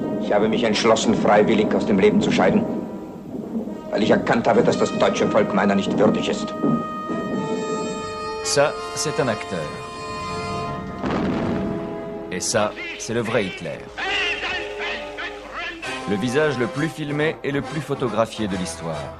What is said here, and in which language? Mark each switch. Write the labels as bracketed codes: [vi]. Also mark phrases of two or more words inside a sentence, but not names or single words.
[de] Ich habe mich entschlossen, freiwillig aus dem Leben zu scheiden, weil ich erkannt habe, dass das deutsche Volk meiner nicht würdig ist. [fr] Ça, c'est un acteur. Et ça, c'est le vrai Hitler. Le visage le plus filmé et le plus photographié de l'histoire.